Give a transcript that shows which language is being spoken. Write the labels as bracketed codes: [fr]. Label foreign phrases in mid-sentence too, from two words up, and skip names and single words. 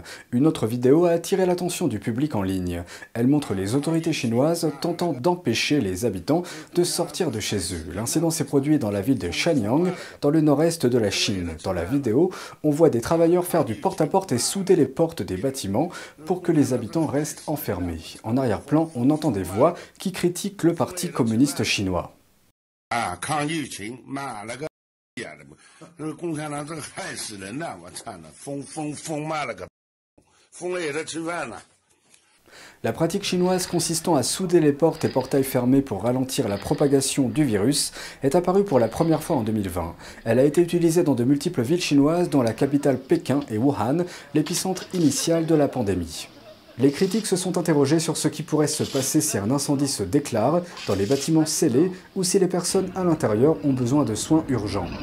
[fr] Une autre vidéo a attiré l'attention du public en ligne. Elle montre les autorités chinoises tentant d'empêcher les habitants de sortir de chez eux. L'incident s'est produit dans la ville de Shanyang, dans le nord-est de la Chine. Dans la vidéo, on voit des travailleurs faire du porte-à-porte et souder les portes des bâtiments pour que les habitants restent enfermés. En arrière-plan, on entend des voix qui critiquent le Parti communiste chinois. [zh] 这个共产党这个害死人呐！我操呢，疯骂了个，疯了也得吃饭呢。 [fr] La pratique chinoise consistant à souder les portes et portails fermés pour ralentir la propagation du virus est apparue pour la première fois en 2020. Elle a été utilisée dans de multiples villes chinoises, dont la capitale Pékin et Wuhan, l'épicentre initial de la pandémie. Les critiques se sont interrogées sur ce qui pourrait se passer si un incendie se déclare dans les bâtiments scellés ou si les personnes à l'intérieur ont besoin de soins urgents.